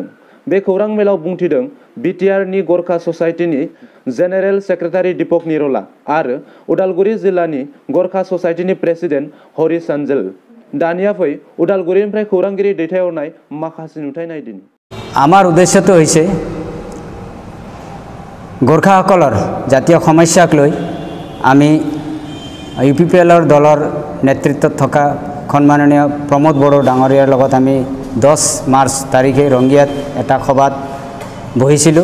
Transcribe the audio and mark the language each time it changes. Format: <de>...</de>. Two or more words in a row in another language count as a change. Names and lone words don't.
<brx>बे खौरां मेलाव बुंथिदों बिटिआरनि गरखा ससाइटिनि जेनेरेल सेक्रेटारि दीपक निरला आरो उदालगुरि जिल्लानि गरखा ससाइटिनि प्रेसिडेन्ट हरि सानजेल। दानिया फै उदालगुरिनिफ्राय खौरांगिरि दैथायहरनाय माखासे नुथाय नायदिनि।</brx> <as>আমাৰ উদ্দেশ্যটো হৈছে गोरखाসকলৰ জাতীয় সমস্যাক লৈ আমি ইউপিপিএলৰ দলৰ নেতৃত্বত থকা সন্মাননীয় প্ৰমোদ বড়ো ডাঙৰীয়াৰ লগত আমি 10 মাৰ্চ তাৰিখে ৰংগিয়াত এটা সভাত বহিছিলোঁ।</as>